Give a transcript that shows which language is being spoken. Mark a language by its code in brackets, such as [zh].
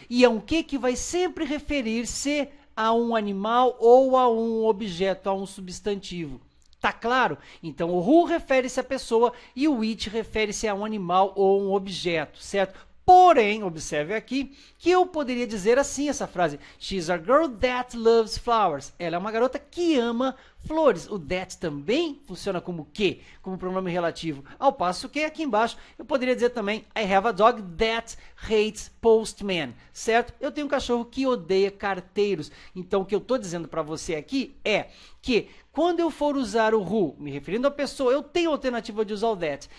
[pt] E é um que vai sempre referir-se a um animal ou a um objeto, a um substantivo. Tá claro? Então, o who refere-se à pessoa e o which refere-se a um animal ou um objeto, certo? Porém, observe aqui que eu poderia dizer assim essa frase. [en] She's a girl that loves flowers. [pt] Ela é uma garota que ama flores. O that também funciona como que? Como pronome relativo. Ao passo que aqui embaixo eu poderia dizer também [en] I have a dog that hates postmen. [pt] Certo? Eu tenho um cachorro que odeia carteiros. Então o que eu estou dizendo para você aqui é que quando eu for usar o who, me referindo à pessoa, eu tenho a alternativa de usar o that.